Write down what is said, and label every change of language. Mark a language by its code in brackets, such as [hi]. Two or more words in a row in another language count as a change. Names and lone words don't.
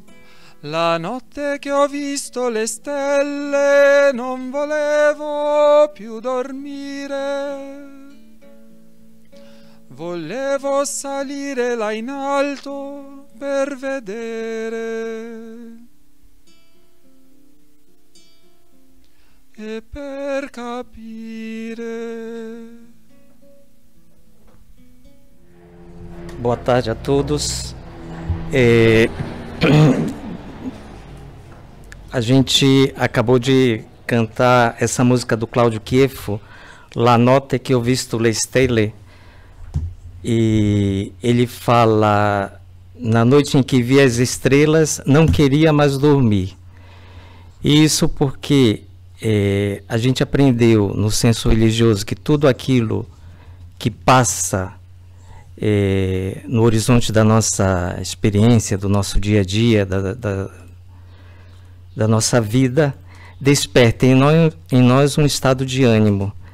[it] La notte che ho visto le stelle non volevo più dormire, volevo salire là in alto per vedere e per capire. [pt] Boa tarde a todos. A gente acabou de cantar essa música do Claudio Chieffo, La notte che ho visto le stelle, e ele fala: na noite em que vi as estrelas, não queria mais dormir. E isso porque a gente aprendeu no senso religioso que tudo aquilo que passa no horizonte da nossa experiência, do nosso dia a dia, da nossa vida, desperta em nós um estado de ânimo.